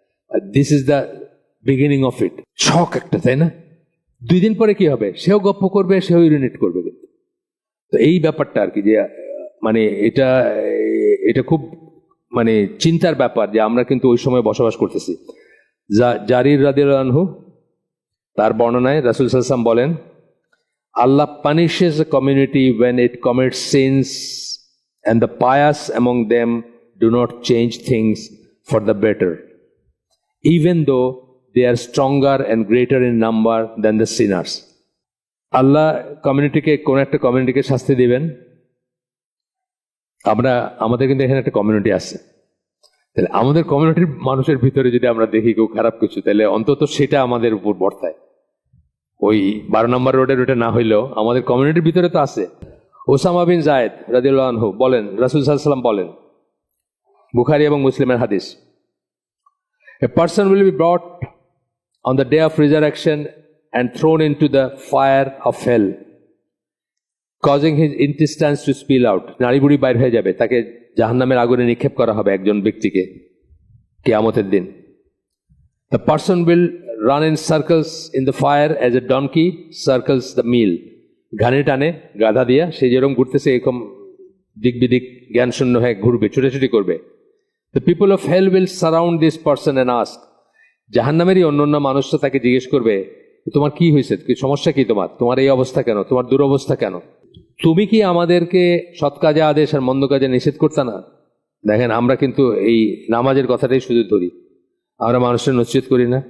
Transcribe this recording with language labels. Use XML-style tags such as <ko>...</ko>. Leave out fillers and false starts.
<en>যা this is the beginning of it.</en> <bn>শখ একটা, তাই না? 2 দিন পরে কি হবে, সেও গপ্প করবে, সেও ইউরিনেট করবে। কিন্তু তো এই ব্যাপারটা আর কি, যে মানে এটা খুব মানে চিন্তার ব্যাপার যে আমরা কিন্তু ওই সময় বসবাস করতেছি। জারির রাদিয়াল্লাহু আনহু তার বর্ণনায় রাসূল সাল্লাল্লাহু আলাইহি ওয়াসাল্লাম বলেন,</bn> <en>Allah punishes a community when it commits sins and the pious among them do not change things for the better, even though they are stronger and greater in number than the sinners.</en> <bn>আল্লাহ কোন একটা কমিউনিটিকে শাস্তি দিবেন। আমাদের কিন্তু এখানে একটা community আছে, তাহলে আমাদের কমিউনিটির মানুষের ভিতরে যদি আমরা দেখি কেউ খারাপ কিছু, তাহলে অন্তত সেটা আমাদের উপর বর্তায়। ওই 12 নম্বর রোডের ওটা না হইলেও আমাদের কমিউনিটির ভিতরে তো আছে। ওসামা বিন জায়েদ রাদিয়াল্লাহু আনহু বলেন, রাসূল সাল্লাল্লাহু আলাইহি ওয়াসাল্লাম বলেন, বুখারী এবং মুসলিমের হাদিস,</bn> <en>a person will be brought on the day of resurrection and thrown into the fire of hell, causing his intestines to spill out.</en> <bn>নাড়িভুড়ি বাইর হয়ে যাবে, তাকে জাহান্নামের আগুনে নিক্ষেপ করা হবে একজন ব্যক্তিকে কিয়ামতের দিন।</bn> <en>The person will run in circles in the fire as a donkey circles the meal.</en> <bn>ঘানি টানে গাধা দিয়া, সে যেরকম ঘুরতেছে এরকম দিক বিদিক জ্ঞান শূন্য হয়ে ঘুরবে, ছুটাছুটি করবে।</bn> <en>The people of hell will surround this person and ask.</en> <bn>জাহান্নামেরই অন্য মানুষরা তাকে জিজ্ঞেস করবে, তোমার কি হয়েছে, কি সমস্যা, কি তোমার এই অবস্থা কেন, তোমার দুরবস্থা কেন? তুমি কি আমাদেরকে সৎ কাজে আদেশ আর মন্দ কাজে নিষেধ করতে না? দেখেন, আমরা কিন্তু এই নামাজের কথাটাই শুধু ধরি, আমরা মানুষের নসিহত করি না।</bn>